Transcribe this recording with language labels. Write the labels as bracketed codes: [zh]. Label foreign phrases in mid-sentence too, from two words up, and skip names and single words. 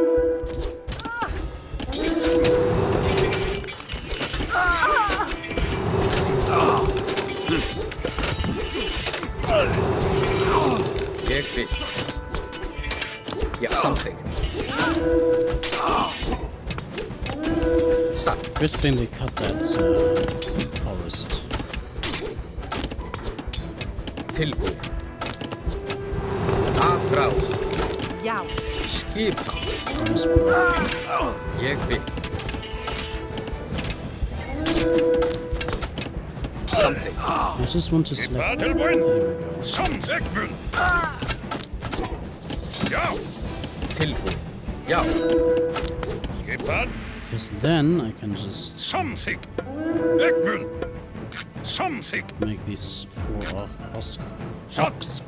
[is] Ég vil. Já, samþykkt. Satt. [en] Good thing they cut that forest. [is] Tilbúin. Atrás. Já. Skipan. [en] Forest broke. [is] Ég vil. Samþykkt. [en] I just want to select. There [is] Tilbúin. [en] we go. [is] Samþykkt. Já! Tilbúin. Já. Skipan? [en] Because then I can just [is] Samþykkt. Ekvun! Samþykkt. [en] make these four ox [is] Satt.